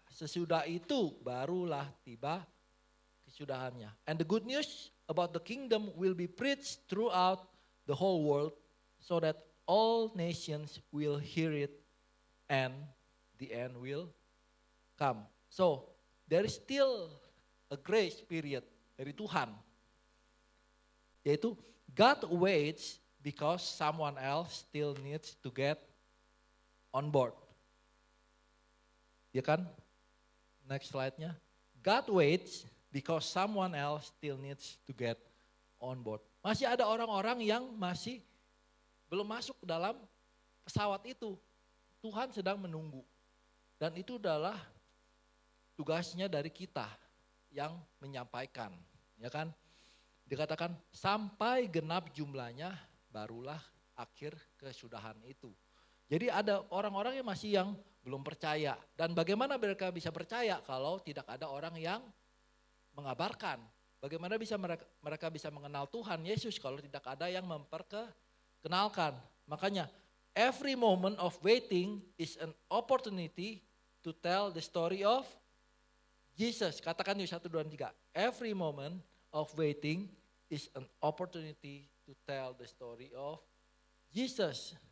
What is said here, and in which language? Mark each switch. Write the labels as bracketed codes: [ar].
[id] Sesudah itu barulah tiba kesudahannya. [en] And the good news about the kingdom will be preached throughout the whole world, so that all nations will hear it and the end will come. So there is still a grace period [id] dari Tuhan. Yaitu [en] God waits because someone else still needs to get on board. [id] Ya kan? [en] Next [id] slide-nya. [en] God waits because someone else still needs to get on board. [id] Masih ada orang-orang yang masih belum masuk ke dalam pesawat itu. Tuhan sedang menunggu. Dan itu adalah tugasnya dari kita yang menyampaikan, ya kan? Dikatakan sampai genap jumlahnya barulah akhir kesudahan itu. Jadi ada orang-orang yang belum percaya. Dan bagaimana mereka bisa percaya kalau tidak ada orang yang mengabarkan? Bagaimana bisa mereka bisa mengenal Tuhan Yesus kalau tidak ada yang memperkenalkan? Makanya [en] every moment of waiting is an opportunity to tell the story of Jesus. [id] Katakan yuk 1, 2, 3. [en] Every moment of waiting is an opportunity to tell the story of Jesus.